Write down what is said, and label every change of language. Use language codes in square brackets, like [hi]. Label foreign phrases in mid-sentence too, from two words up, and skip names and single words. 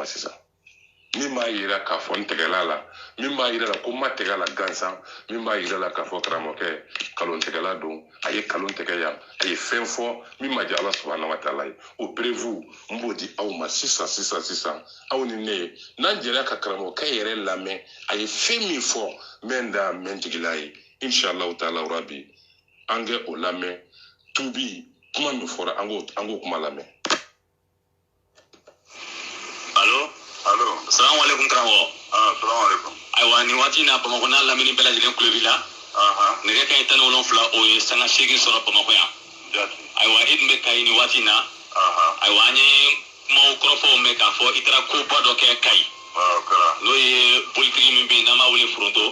[bm] sisan min b'a yira k'a fɔ n tɛgɛla la min b'a yira la ko n ma tɛgɛ la gansan min b'a yira la k'a fɔ karamɔgɔkɛ kalon tɛgɛla don a ye kalon tɛgɛ yan a ye fɛn fɔ min ma diya ala [ar] سبحانه وتعالى [bm] ye o perewu n b'o di aw ma sisan aw ni ne ye n'an jɛra ka karamɔgɔkɛ yɛrɛ lamɛn a ye fɛn min fɔ n bɛ n da n bɛ n jigila ye [ar] إن شاء الله تعالى [bm] rabi an kɛ o lamɛn tubi kuma min fɔra an k'o kuma lamɛn. Allo. [ar] السلام عليكم [bm] karamɔgɔ. [ar] السلام عليكم. [bm] Ayiwa nin waati in na Bamakɔ n'a lamini bɛɛ lajɛlen kulo b'i la. Nɛgɛ kanɲɛ 17 o ye sanga 8 sɔrɔ Bamakɔ yan. Ayiwa e dun bɛ Kayi nin waati in na. Ayiwa an ye kumaw kɔrɔfɔw mɛn k'a fɔ i taara koba dɔ kɛ Kayi. N'o ye politiki min bɛ yen n'an b'a wele Foronto.